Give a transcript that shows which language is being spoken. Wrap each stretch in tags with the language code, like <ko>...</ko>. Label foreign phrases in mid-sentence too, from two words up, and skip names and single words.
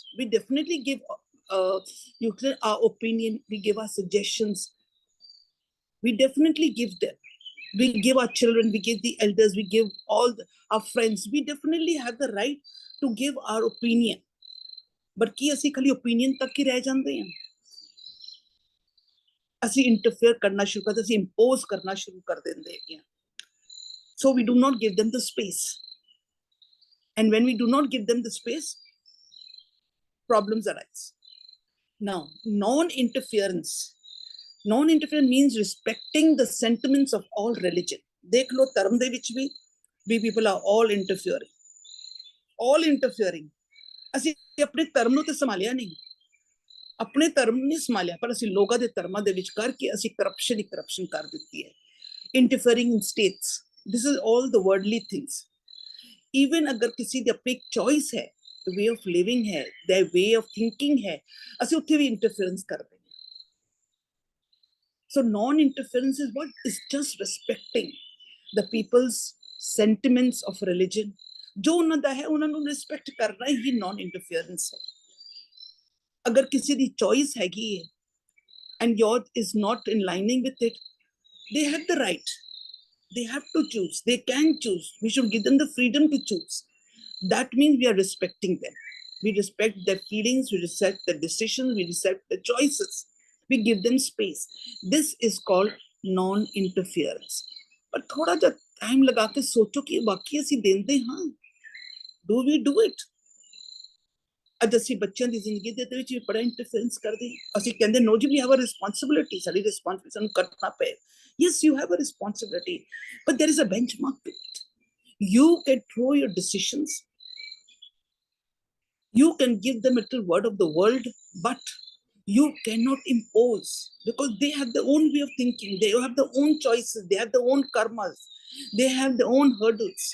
<en>We definitely give our opinion, we give our suggestions. We definitely give them. We give our children, we give the elders, we give all our friends. We definitely have the right to give our opinion.</en> <pa>ਬਟ ਕਿ ਅਸੀਂ ਖਾਲੀ ਓਪੀਨੀਅਨ ਤਕ ਹੀ ਰਹਿ ਜਾਂਦੇ ਹਾਂ. ਅਸੀਂ ਇੰਟਰਫੇਅਰ ਕਰਨਾ ਸ਼ੁਰੂ ਕਰਦੇ, ਅਸੀਂ ਇੰਪੋਜ਼ ਕਰਨਾ ਸ਼ੁਰੂ ਕਰ ਦਿੰਦੇ ਹੈਗੇ ਹਾਂ.</pa> <en>So we do not give them the space. And when we do not give them the space, problems arise. Now, non-interference. Non-interference means respecting the sentiments of all religion.</en> <pa>ਦੇਖ ਲੋ ਧਰਮ ਦੇ ਵਿੱਚ ਵੀ</pa> <en>we people are all interfering. All interfering.</en> <pa>ਅਸੀਂ ਆਪਣੇ ਧਰਮ ਨੂੰ ਤੇ ਸੰਭਾਲਿਆ ਨਹੀਂ, ਆਪਣੇ ਧਰਮ ਨੂੰ ਨਹੀਂ ਸੰਭਾਲਿਆ, ਪਰ ਅਸੀਂ ਲੋਕਾਂ ਦੇ ਧਰਮਾਂ ਦੇ ਵਿੱਚ ਕਰਕੇ ਅਸੀਂ ਕਰਪਸ਼ਨ ਹੀ ਕਰਪਸ਼ਨ ਕਰ ਦਿੱਤੀ ਹੈ.</pa> <en>Interfering in states. This is all the worldly things.</en> <pa>Even ਅਗਰ ਕਿਸੇ ਦੀ ਆਪਣੀ ਚੋਇਸ ਹੈ,</pa> <en>way of living</en> <pa>ਹੈ,</pa> <en>their way of thinking</en> <pa>ਹੈ, ਅਸੀਂ ਉੱਥੇ ਵੀ ਇੰਟਰਫੇਰੈਂਸ ਕਰਦੇ ਹਾਂ.</pa> <en>So non-interference is what? Is just respecting the people's sentiments of religion.</en> <pa>ਜੋ ਉਹਨਾਂ ਦਾ ਹੈ ਉਹਨਾਂ ਨੂੰ ਰਿਸਪੈਕਟ ਕਰਨਾ ਹੀ non-interference ਹੈ. ਅਗਰ ਕਿਸੇ ਦੀ ਚੋਇਸ ਹੈਗੀ ਹੈ</pa> <en>and yours is not in lining with it, they have the right. They have to choose. They can choose. We should give them the freedom to choose. That means we are respecting them. We respect their feelings, we respect their decisions, we respect their choices. We give them space. This is called non-interference.</en> <hi>But थोड़ा जा time लगा के सोचो कि वाकई</hi> <pa>ਅਸੀਂ ਦਿੰਦੇ ਹਾਂ.</pa> <en>Do we do it?</en> <pa>ਅੱਜ ਅਸੀਂ ਬੱਚਿਆਂ ਦੀ ਜ਼ਿੰਦਗੀ ਦੇ ਵਿੱਚ ਵੀ ਬੜਾ ਇੰਟਰਫੇਰੈਂਸ ਕਰਦੇ ਹਾਂ. ਅਸੀਂ ਕਹਿੰਦੇ ਨੋ ਜੀ</pa> <en>we have a responsibility,</en> <pa>ਸਾਡੀ ਰਿਸਪੌਂਸਿਬਿਲਿਟੀ ਸਾਨੂੰ ਕਰਨਾ ਪਏ.</pa> <en>Yes, you have a responsibility, but there is a benchmark to it. You can throw your decisions. You can give them a little word of the world, but you cannot impose, because they have their own way of thinking. They have their own choices. They have their own karmas. They have their own hurdles.</en>